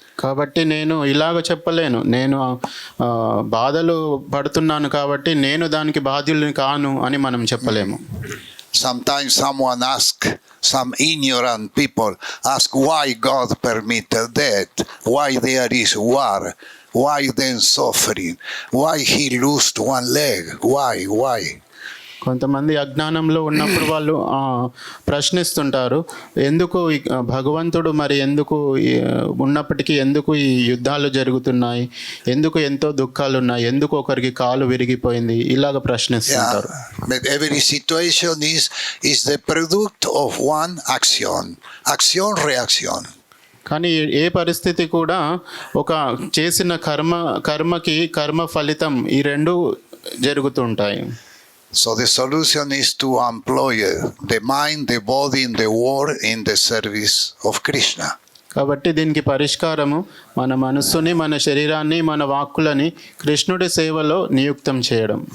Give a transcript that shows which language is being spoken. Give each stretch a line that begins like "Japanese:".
Telugu: కాబట్టి నేను ఇలాగ చెప్పలేను, నేను బాధలు పడుతున్నాను కాబట్టి నేను దానికి బాధ్యుల్ని కాను అని మనం చెప్పలేము.
English: Sometimes some ignorant people ask why God permitted that, why there is war, why then suffering, why he lost one leg, why.
Telugu: కొంతమంది అజ్ఞానంలో ఉన్నప్పుడు వాళ్ళు ప్రశ్నిస్తుంటారు, ఎందుకు భగవంతుడు మరి ఎందుకు ఉన్నప్పటికీ ఎందుకు ఈ యుద్ధాలు జరుగుతున్నాయి, ఎందుకు ఎంతో దుఃఖాలు ఉన్నాయి, ఎందుకు ఒకరికి కాలు విరిగిపోయింది, ఇలాగ ప్రశ్నిస్తుంటారు.
English: But every situation is the product of one action reaction.
Telugu: కానీ ఏ పరిస్థితి కూడా ఒక చేసిన కర్మకి కర్మ ఫలితం ఈ రెండు జరుగుతుంటాయి.
English: So the solution is to employ the mind, the body, and the word in the service of Krishna.
Telugu: కాబట్టి దీనికి పరిష్కారము మన మనస్సుని, మన శరీరాన్ని, మన వాక్కులని కృష్ణుడి సేవలో నియుక్తం చేయడం.